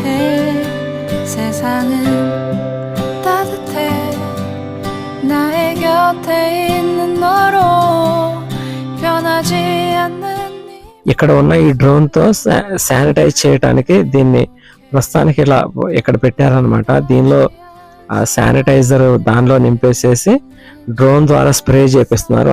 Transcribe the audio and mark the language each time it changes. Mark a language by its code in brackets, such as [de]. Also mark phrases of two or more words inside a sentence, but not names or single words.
[ko] 세상은 따뜻해. 나의 곁에 있는 너로 변하지 않는. [te] ఇక్కడ ఉన్న ఈ డ్రోన్ తో శానిటైజ్ చేయడానికి దీన్ని ప్రస్తుతానికి ఇలా ఇక్కడ పెట్టారనమాట. దీనిలో శానిటైజర్ దానిలో నింపేసేసి డ్రోన్ ద్వారా స్ప్రే చేపిస్తున్నారు.